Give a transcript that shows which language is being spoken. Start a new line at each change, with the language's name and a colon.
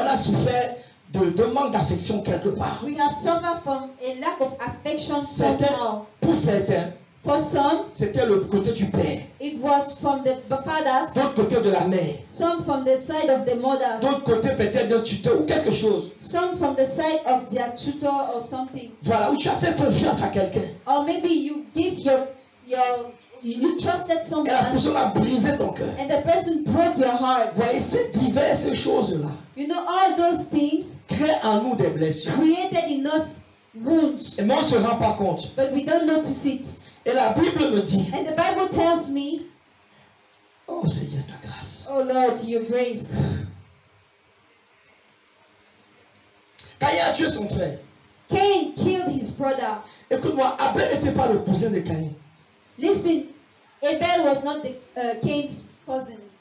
French: On a souffert de manque d'affection quelque part.
English: We have suffered from a lack of affection somehow.
French: Pour certains,
English: For some,
French: c'était le côté du père,
English: it was from the fathers,
French: d'autre côté de la mère,
English: some from the side of the mothers,
French: d'autre côté peut-être d'un tuteur ou quelque chose.
English: some from the side of their tutor or something.
French: Voilà, où tu as fait confiance à quelqu'un.
English: Or maybe you give you trusted
French: Et la
English: someone
French: personne a brisé ton cœur.
English: and the person broke your heart.
French: Voyez, ces diverses choses-là
English: You know, all those things
French: créent en nous des blessures.
English: created in us wounds,
French: Et moi, on ne se rend pas compte.
English: but we don't notice it.
French: Et la Bible me dit,
English: And the Bible tells me,
French: oh Seigneur, ta grâce.
English: oh Lord, your grace.
French: Caïn a tué son frère.
English: Cain killed his brother.
French: Écoute-moi, Abel n'était pas le cousin de Caïn.
English: Listen, Abel was not the Cain's cousin.